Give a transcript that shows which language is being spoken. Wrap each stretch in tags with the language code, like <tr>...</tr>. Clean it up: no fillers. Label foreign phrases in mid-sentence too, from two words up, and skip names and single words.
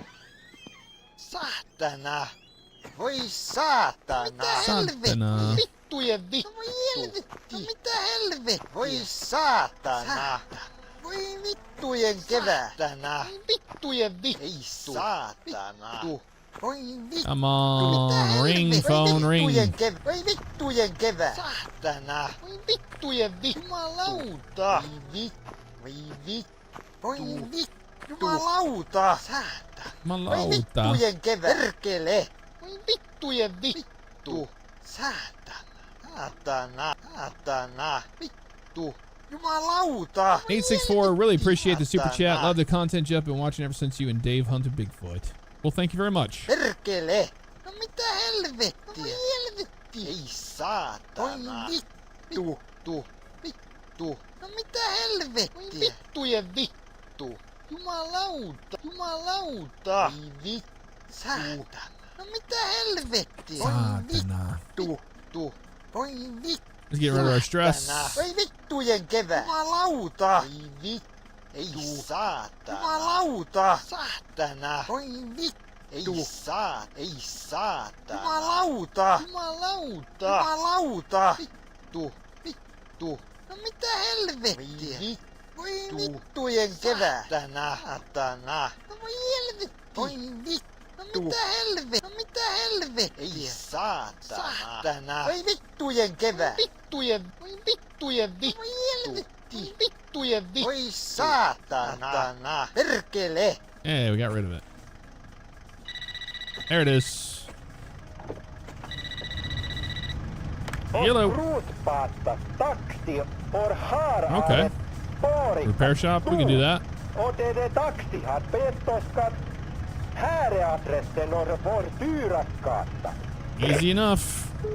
<fi>Saatana. Voi saatana. Mitä helvettiä? Vittujen vittu. No voi helvetti. No mitä helvettiä? Voi saatana. Voi vittujen kevätana. Voi vittujen vittu. Ei saatana. Voi vittu.</fi> <en>Come on, ring phone ring.</en> <fi>Voi vittujen kevät. Saatana. Voi vittujen vittu. Jumalauta. Voi vittu. Voi vittu. Voi vittu. Jumalauta. Saatana. Voi vittujen kevät. Perkele. Voi vittujen vittu. Saatana. Saatana. Saatana. Vittu. Jumalauta.</fi> <en>864, really appreciate the super chat. Love the content, Jeff. Been watching ever since you and Dave hunted Bigfoot. Well, thank you very much.</en> <fi>Perkele. No mitä helvettiä? No helvettiä. Ei saatana. Voi vittu. Vittu. No mitä helvettiä? Voi vittujen vittu. Jumalauta. Jumalauta. Voi vittu. Saatana. No mitä helvettiä? Saatana. Voi vittu. Voi vittu.</fi> <en>Let's get rid of our stress.</en> <fi>Voi vittujen kevät. Jumalauta. Voi vittu. Ei saatana. Jumalauta. Saatana. Voi vittu. Ei saatana. Jumalauta. Jumalauta. Jumalauta. Vittu. Vittu. No mitä helvettiä? Voi vittujen kevät. Saatana. No voi helvetti. Voi vittu. No mitä helvettiä? No mitä helvettiä? Ei saatana. Voi vittujen kevät. Vittujen. Voi vittujen vittu. Voi helvetti. Vittujen vittu. Voi saatana. Perkele.</fi> <en>Hey, we got rid of it. There it is. Yellow. Okay. Repair shop, we can do that. Easy enough.</en>